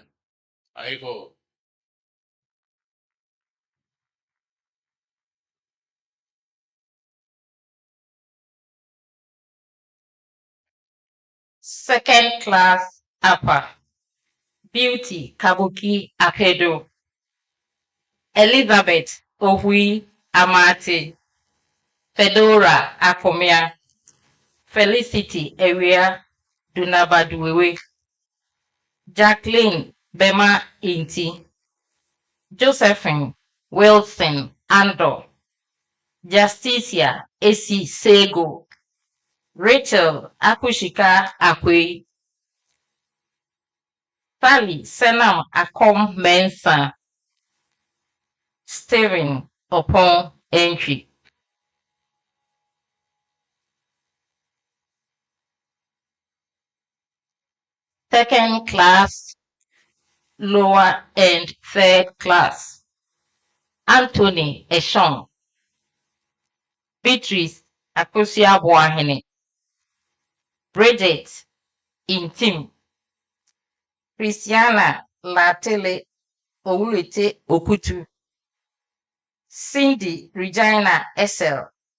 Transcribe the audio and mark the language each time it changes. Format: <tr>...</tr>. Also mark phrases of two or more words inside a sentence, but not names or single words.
<en>I go. Second class upper, Beauty Kabuki Apedo, Elizabeth Ohui Amati, Fedora Akomia, Felicity Area Dunabaduwe, Jacqueline Bema Inti, Josephine Wilson Ando, Justicia Esi Sego, Rachel Akushika Akwe, Sally Senam Akom Mensa, Stephen Opon Entry. Second class, lower and third class. Anthony Eshon, Beatrice Akosia Boahene, Bridget Intim, Christiana Latele Owulete Okutu, Cindy Regina Essel,</en>